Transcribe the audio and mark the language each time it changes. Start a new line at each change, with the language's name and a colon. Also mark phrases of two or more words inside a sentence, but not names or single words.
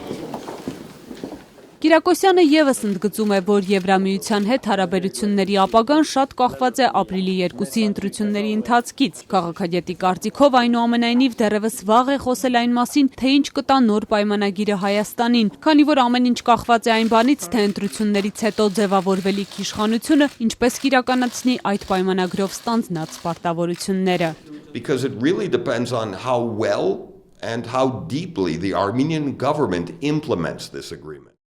Armenian: Կիրակոսյանը ևս ընդգծում է, որ Եվրամիության հետ հարաբերությունների ապագան շատ կախված է ապրիլի 2-ի ընտրությունների ընթացքից։ Քաղաքագետի կարծիքով այնուամենայնիվ դեռևս վաղ է խոսել այն մասին, թե ինչ կտա նոր պայմանագիրը Հայաստանին, քանի որ ամեն ինչ կախված է այն բանից, թե ընտրություններից հետո ձևավորվելիք իշխանությունը ինչպես կիրականացնի այդ պայմանագրով ստանձնած պարտավորությունները։
English: Because it really depends on how well and how deeply the Armenian government implements this agreement.